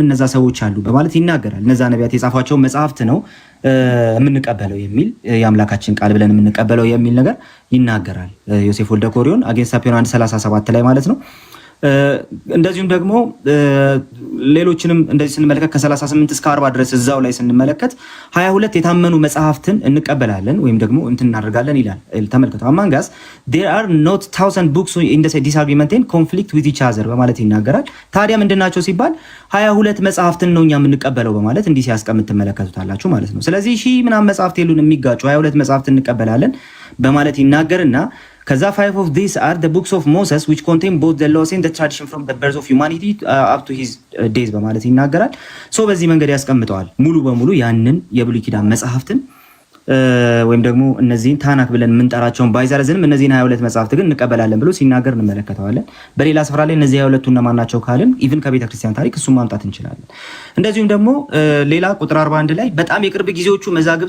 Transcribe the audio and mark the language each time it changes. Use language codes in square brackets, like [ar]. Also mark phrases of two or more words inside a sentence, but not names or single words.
[am] እነዛ ሰዎች አሉ በማለት ይናገራል። እነዛ ነቢያት የጻፏቸው መጽሐፍት ነው የምንቀበለው የሚል የአምላካችን ቃል ብለን የምንቀበለው የሚል ነገር ይናገራል ዮሴፍ ወልደ ኮሪዮን አጌንስት አፒዮን 1:37 ላይ ማለት ነው። እንደዚሁም ደግሞ ሌሎችንም እንደዚህ ስንመለከት ከ38 እስከ 40 ድረስ እዛው ላይ ስንመለከት 22 የታመኑ መጽሐፍትን እንቀበላለን ወይም ደግሞ እንትን እናደርጋለን ይላል። ተመልከቱ [en] among us there are not 1000 books in the disagreement and conflict with each other [am] በማለት ይናገራል። ታዲያ ምንድናቸው ሲባል 22 መጽሐፍትን ነው እኛ የምንቀበለው በማለት እንዲህ ሲያስቀምጥ ትመለከቱታላችሁ ማለት ነው። ስለዚህ ምናምን መጽሐፍት የሉን የሚጋጩ 22 መጽሐፍት እንቀበላለን በማለት ይናገርና ከዛ [en] 5 of these are the books of Moses which contain both the laws and the tradition from the birth of humanity up to his days [am] በማለት ይናገራል። በዚህ መንገድ ያስቀምጠዋል ሙሉ በሙሉ ያንን የብሉይ ኪዳን መጽሐፍትን ወይም ደግሞ እነዚህን ታናክ ብለን የምንጠራቸውን ባይዘረዝንም እነዚህን 22 መጽሐፍት ግን እንቀበላለን ብሎ ሲናገር እንመለከተዋለን። በሌላ ስፍራ ላይ እነዚህ 22ቱ እነማን ናቸው ካልን ኢቭን ከቤተ ክርስቲያን ታሪክ እሱን ማምጣት እንችላለን። እንደዚሁም ደግሞ ሌላ ቁጥር 41 ላይ በጣም የቅርብ ጊዜዎቹ መዛግብት